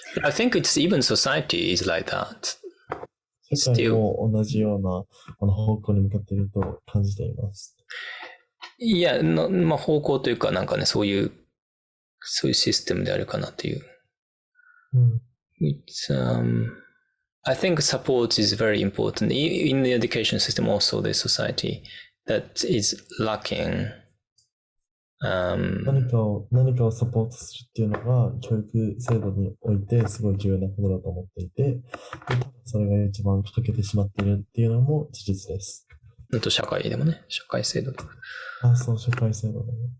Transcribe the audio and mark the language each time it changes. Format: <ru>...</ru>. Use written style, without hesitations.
<en>I think it's even society is like that.</en> <ja>世界も同じような方向に向かっていると感じています。いや、まあ、方向というかなんかね、そういうシステムであるかなという。</ja> <en>It's, I think support is very important. In the education system also the society that is lacking.</en> <ja>何かをサポートするっていうのが教育制度においてすごい重要なことだと思っていて、多分それが一番欠けてしまっているっていうのも事実です。あと社会でもね、社会制度とか。そう、社会制度でも。</ja>